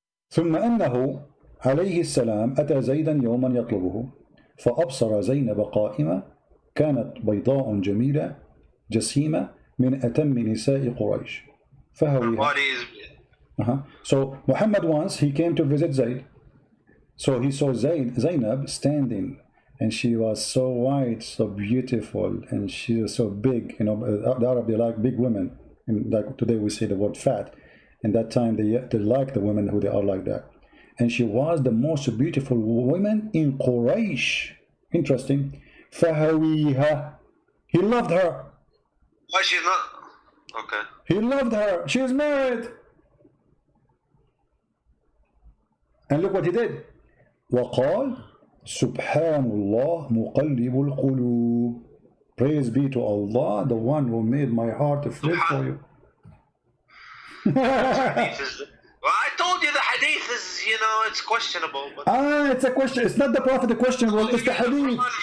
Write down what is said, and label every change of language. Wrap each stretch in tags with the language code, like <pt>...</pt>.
<ar>ثم أنه عليه السلام أتى زيدا يوما يطلبه فأبصر زينب قائمة كانت بيضاء جميلة جسيمة من أتم نساء قريش فهويها.</ar> <en>So Muhammad once he came to visit Zayd. So he saw Zainab standing, and she was so white, so beautiful, and she was so big. You know, the Arab, they like big women. And like today we say the word fat. In that time they like the women who they are like that. And she was the most beautiful woman in Quraysh. Interesting.</en> <ar>فَهَوِيهَا.</ar> <en>He loved her. Why she's not? Okay. He loved her. She is married. And look what he did.</en> <ar>وقال سبحان الله مقلب القلوب.</ar> <en>Praise be to Allah, the one who made my heart flip for you. Well, I told you the hadith is, you know, it's questionable. But it's a question. It's not the Prophet the questionable. It's the hadith.</en>